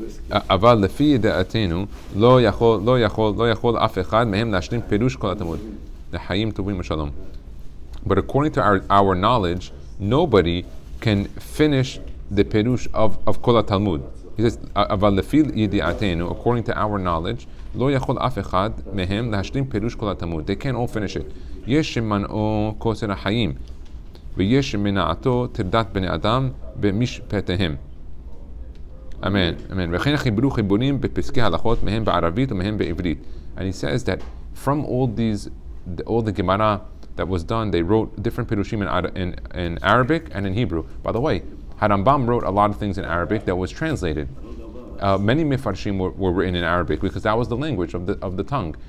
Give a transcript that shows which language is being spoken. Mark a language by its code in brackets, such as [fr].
[he] אבל לפי ידיעתנו לא יכול אף אחד מהם להשלים פירוש כל התלמוד. לחיים טובים ושלום. [en] But according to our knowledge, nobody can finish the pirush of [he] כל התלמוד. [en] He says, [he] אבל לפי ידיעתנו, [en] according to our knowledge, [he] לא יכול אף אחד מהם להשלים פירוש כל התלמוד. [en] They can't all finish it. [he] יש שמנעו כוסר החיים, ויש שמנעתו תרדת בני אדם במשפטיהם. Amen. וכן חיברו חיבורים בפסקי הלכות מהם בערבית ומהם בעברית. [en] And he says that from all the Gemara that was done, they wrote different pirushim in Arabic and in Hebrew. By the way, Harambam wrote a lot of things in Arabic that was translated. Many mifarshim were written in Arabic because that was the language of the tongue.